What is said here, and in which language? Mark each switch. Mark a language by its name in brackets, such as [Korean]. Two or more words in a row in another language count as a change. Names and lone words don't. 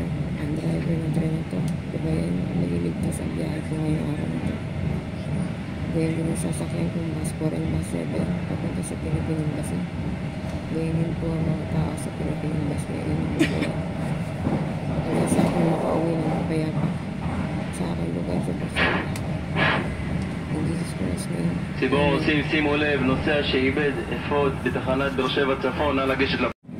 [Filipino] Ang driver ng tren na ito. Gabayan mo, naliligtas ang biyahe ko ngayong araw na ito. Gabayan din ang sasakyan kong bus 4 and bus 7 papunta sa Philippine Embassy. Gabayan din po ang mga tao sa Philippine Embassy. Ayun ang gabayan. Kaya sa akin makauwi ng mapayapa sa aking lugar sa Barcelona. [Hebrew] ציבור עושים, שימו לב, נוסע שאיבד אפוד בתחנת באר שבע צפון, נא לגשת לפ...